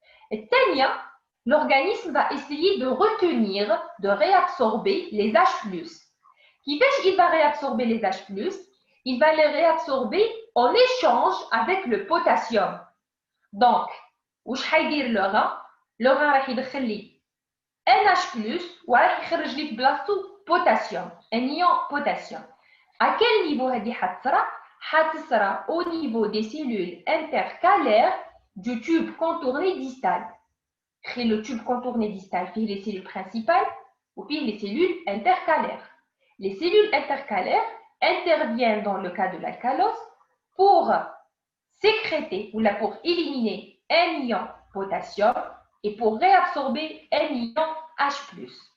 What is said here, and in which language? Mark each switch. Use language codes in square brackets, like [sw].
[fr] Et Tania, l'organisme va essayer de retenir, de réabsorber les H+. Qui fait qu'il va réabsorber les H+, il va les réabsorber en échange avec le potassium. Donc, [ar] واش حيدير [fr] le rein? Le rein [ar] راح يدخل لي NH+ وراح يخرج لي في بلاصتو potassium, [fr] un ion potassium. À quel niveau [ar] هذه حتصرى [fr] au niveau des cellules intercalaires du tube contourné distal. Le tube contourné distal fait les cellules principales ou puis les cellules intercalaires. Les cellules intercalaires interviennent dans le cas de l'alcalose pour sécréter ou là pour éliminer un ion potassium et pour réabsorber un ion H+.